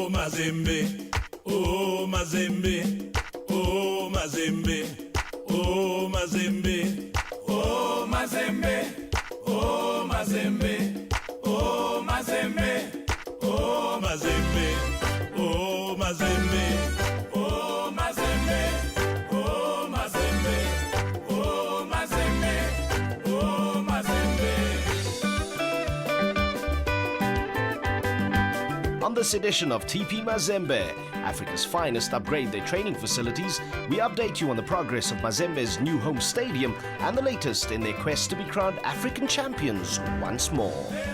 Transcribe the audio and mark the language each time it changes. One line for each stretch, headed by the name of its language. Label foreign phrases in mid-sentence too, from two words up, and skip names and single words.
English: Mazembe, oh Mazembe, oh Mazembe, oh Mazembe, oh Mazembe, oh Mazembe, oh Mazembe, oh Mazembe, oh Mazembe, oh Mazembe, oh Mazembe, oh Mazembe, oh Mazembe. On this edition of TP Mazembe, Africa's finest upgrade their training facilities, we update you on the progress of Mazembe's new home stadium and the latest in their quest to be crowned African champions once more.